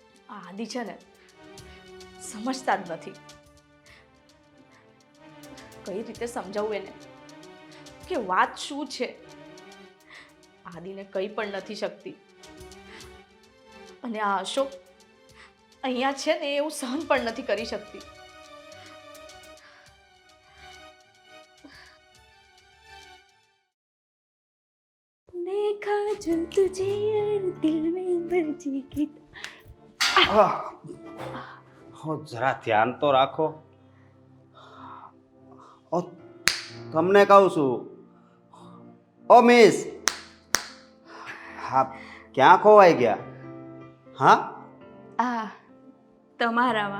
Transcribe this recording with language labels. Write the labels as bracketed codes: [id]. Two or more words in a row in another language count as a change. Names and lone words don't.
[gu] આ આદિ છે ને સમજતા જ નથી. કઈ રીતે સમજાવું એને કે વાત શું છે? આદિને કંઈ પણ નથી શકતી. અને આ અશોક અહીંયા છે ને એવું સહન પણ નથી કરી શકતી. [hi] देखा जो तुझे यार दिल में बजी गीत. [gu] હો જરા ધ્યાન તો રાખો. ઓ તમને કહું છું. ઓ મિસ, હા ક્યાં ખોવાઈ ગયા? હા આ તમારામાં.